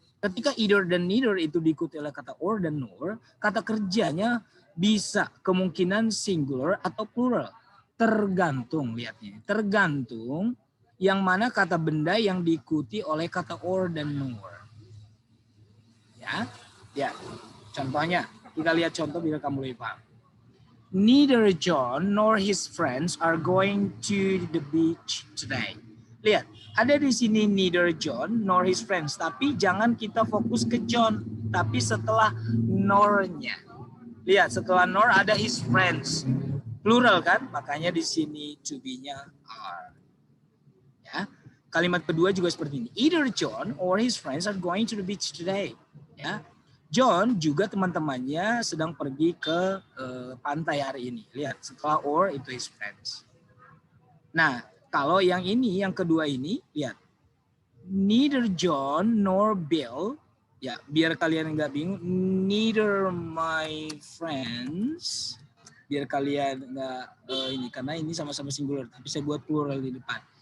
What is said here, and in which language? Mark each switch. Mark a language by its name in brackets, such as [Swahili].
[Indonesian] Ketika either dan neither itu diikuti oleh kata or dan nor, kata kerjanya bisa kemungkinan singular atau plural. Tergantung, lihatnya. Tergantung yang mana kata benda yang diikuti oleh kata or dan nor. Ya, ya. Contohnya, kita lihat contoh biar kamu lebih paham. [English] Neither John nor his friends are going to the beach today. [Indonesian] Lihat, ada di sini neither John nor his friends, tapi jangan kita fokus ke John, tapi setelah nor-nya. Lihat, setelah nor ada his friends. Plural kan? Makanya di sini to be-nya are. Ya. Kalimat kedua juga seperti ini. [English] Either John or his friends are going to the beach today. [Indonesian] Ya. John juga teman-temannya sedang pergi ke pantai hari ini. Lihat, setelah or itu his friends. Nah, kalau yang ini, yang kedua ini, lihat. Neither John nor Bill, ya biar kalian nggak bingung, neither my friends, biar kalian nggak ini, karena ini sama-sama singular, tapi saya buat plural di depan.